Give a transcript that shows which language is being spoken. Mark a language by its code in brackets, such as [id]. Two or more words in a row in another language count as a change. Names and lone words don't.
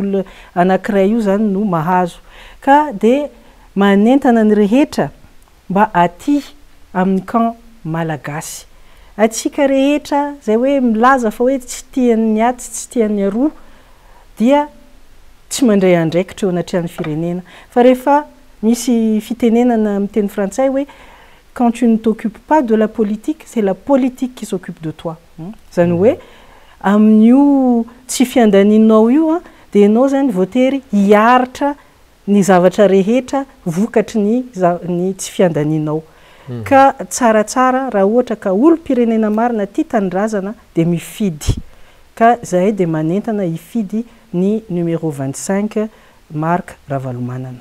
[mg] olona anankiray io zany no mahazo ka dia manentana ny rehetra mba aty amin'ny kan malagasy atsika rehetra zay hoe milaza fa hoe tsy tian'ny aty tsy tian'ny aroa dia tsy mandray andraikitra eo anatrehany firenena fa rehefa misy fitenenana amin'ny teny frantsay hoe [fr] quand tu ne t'occupes pas de la politique c'est la politique qui s'occupe de toi [mg] zany hoe amin'io tsy fiandaninao io dia ianao zany voatery hiaritra ny zavatra rehetra vokatry ny tsy fiandaninao ka tsaratsara raha ohatra ka olo-pirenena marina tia tanindrazana dia mifidy ka zahay dia manentana hifidy ny numéro 25 Marc Ravalomanana